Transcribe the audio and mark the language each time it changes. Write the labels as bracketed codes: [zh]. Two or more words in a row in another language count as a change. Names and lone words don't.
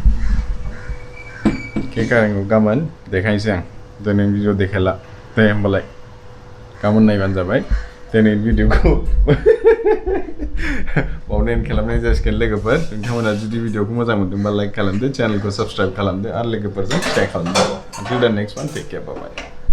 [brx] केक आरिखौ गाबोन देखायनोसै आं दिनै भिडिअ देखायला दे होमबालाय गाबोन नायबानो जाबाय दिनै भिडिअखौ बावनो एन्ड खालामनाय जासिगोन लोगोफोर नोंथांमोना जुदि भिडिअखौ मोजां मोनदोंबा लाइक खालामदो चेनेलखौ साबस्क्राइब खालामदो आरो लोगोफोरजों शेयार खालामदो [en] until the next one take care bye bye